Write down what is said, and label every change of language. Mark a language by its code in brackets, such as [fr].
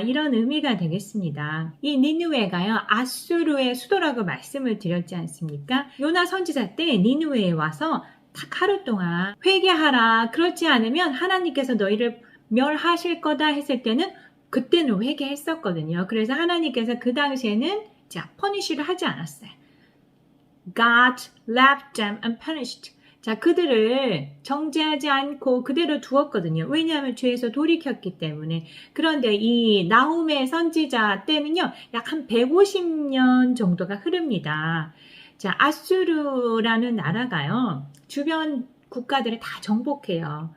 [ko] 이런 의미가 되겠습니다. 이 니느웨가요. 아수르의 수도라고 말씀을 드렸지 않습니까? 요나 선지자 때 니느웨에 와서 딱 하루 동안 회개하라. 그렇지 않으면 하나님께서 너희를 멸하실 거다 했을 때는 그때는 회개했었거든요. 그래서 하나님께서 그 당시에는 자, 퍼니쉬를 하지 않았어요. [en] God left them unpunished. [ko] 자, 그들을 정죄하지 않고 그대로 두었거든요. 왜냐하면 죄에서 돌이켰기 때문에. 그런데 이 나훔의 선지자 때는요, 약 한 150년 정도가 흐릅니다. 자, 아수르라는 나라가요, 주변 국가들을 다 정복해요.